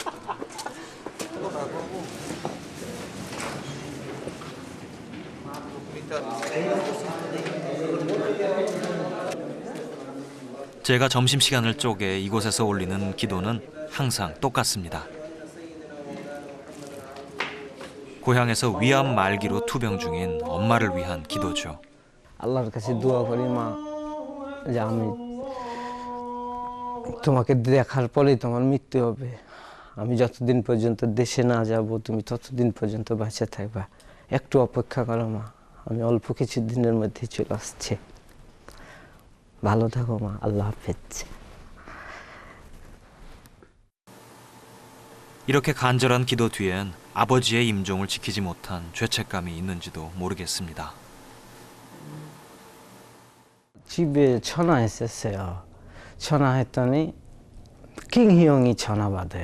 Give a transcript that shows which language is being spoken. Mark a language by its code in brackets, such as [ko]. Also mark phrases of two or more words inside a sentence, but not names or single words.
[ko] 제가 점심시간을 쪼개 이곳에서 올리는 기도는 항상 똑같습니다. 고향에서 위암 말기로 투병 중인 엄마를 위한 기도죠. [bn] আল্লাহর কাছে দোয়া করি মা যে আমি তোমাকে দেখার পরেই তোমার মৃত্যু হবে। আমি যতদিন পর্যন্ত দেশে না যাব তুমি ততদিন পর্যন্ত বেঁচে থাকবা। একটু অপেক্ষা করো মা। আমি অল্প কিছু দিনের মধ্যেই চলে আসছি। ভালো থাকো মা। আল্লাহ হাফেজ। [ko] 이렇게 간절한 기도 뒤엔 아버지의 임종을 지키지 못한 죄책감이 있는지도 모르겠습니다. 집에 전화했었어요. 전화했더니 킹희 형이 전화 받아요.